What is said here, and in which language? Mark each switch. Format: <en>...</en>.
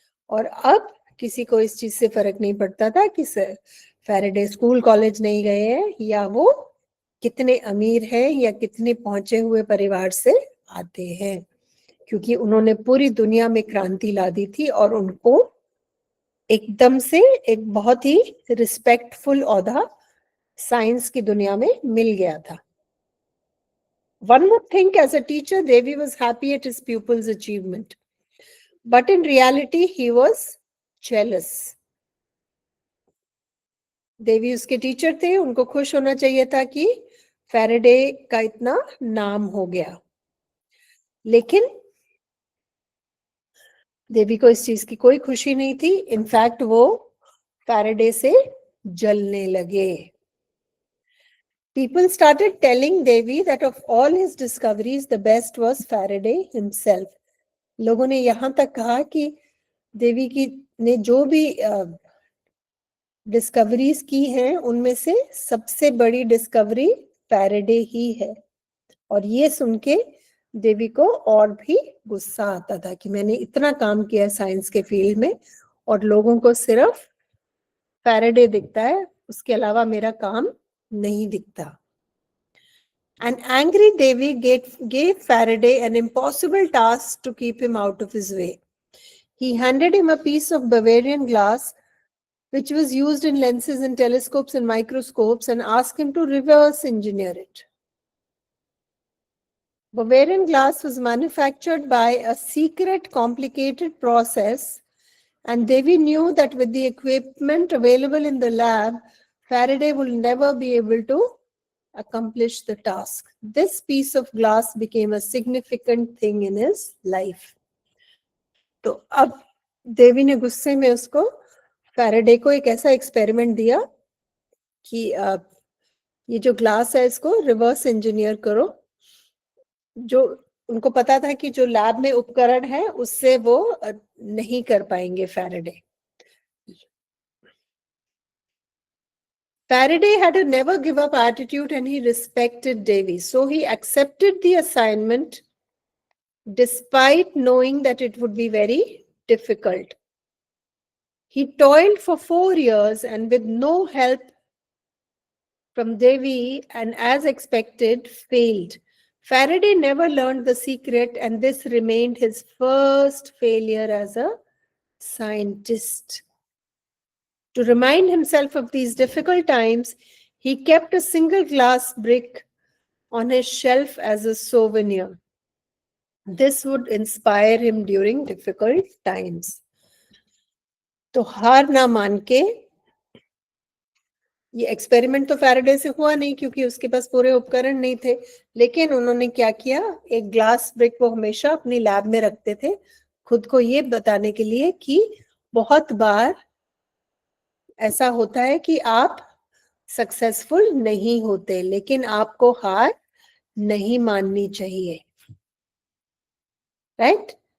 <hi>और अब किसी को इस चीज से फर्क नहीं पड़ता था कि फैराडे स्कूल कॉलेज नहीं गए हैं या वो कितने अमीर हैं या कितने पहुंचे हुए परिवार से आते हैं, क्योंकि उन्होंने पूरी दुनिया में क्रांति ला दी थी और उनको एकदम से एक बहुत ही रिस्पेक्टफुल औहदा साइंस की दुनिया में मिल गया था.</hi> <en>One would think as a teacher, Devi was happy at his pupils' achievement. But in reality, he was jealous.</en> <hi>देवी उसके टीचर थे, उनको खुश होना चाहिए था कि फैराडे का इतना नाम हो गया, लेकिन देवी को इस चीज की कोई खुशी नहीं थी.</hi> <en>in fact</en> <hi>वो फैराडे से जलने लगे.</hi> <en>People started telling Devi that of all his discoveries, the best was Faraday himself.</en> <hi>लोगों ने यहाँ तक कहा कि देवी की ने जो भी डिस्कवरीज की हैं उनमें से सबसे बड़ी डिस्कवरी फैराडे ही है. और ये सुन के देवी को और भी गुस्सा आता था कि मैंने इतना काम किया साइंस के फील्ड में और लोगों को सिर्फ फैराडे दिखता है, उसके अलावा मेरा काम नहीं दिखता.</hi> <en>An angry Devi gave Faraday an impossible task to keep him out of his way. He handed him a piece of Bavarian glass, which was used in lenses and telescopes and microscopes, and asked him to reverse engineer it. Bavarian glass was manufactured by a secret, complicated process, and Devi knew that with the equipment available in the lab, Faraday would never be able to accomplish the task. This piece of glass became a significant thing in his life.</en> <hi>तो अब देवी ने गुस्से में उसको Faraday को एक ऐसा experiment दिया कि ये जो ग्लास है इसको</hi> <en>reverse engineer</en> <hi>करो. जो उनको पता था कि जो लैब में उपकरण है उससे वो नहीं कर पाएंगे Faraday.</hi> <en>Faraday had a never give up attitude and he respected Davy. So he accepted the assignment despite knowing that it would be very difficult. He toiled for 4 years and with no help from Davy and as expected failed. Faraday never learned the secret and this remained his first failure as a scientist. To remind himself of these difficult times, he kept a single glass brick on his shelf as a souvenir. This would inspire him during difficult times.</en> <hi>तो हार ना मान के, ये experiment तो Faraday से हुआ नहीं क्योंकि उसके पास पूरे उपकरण नहीं थे, लेकिन उन्होंने क्या किया, एक ग्लास ब्रिक वो हमेशा अपनी लैब में रखते थे खुद को ये बताने के लिए कि बहुत बार ऐसा होता है कि आप सक्सेसफुल नहीं होते, लेकिन आपको हार नहीं माननी चाहिए.</hi> <en>Right?</en>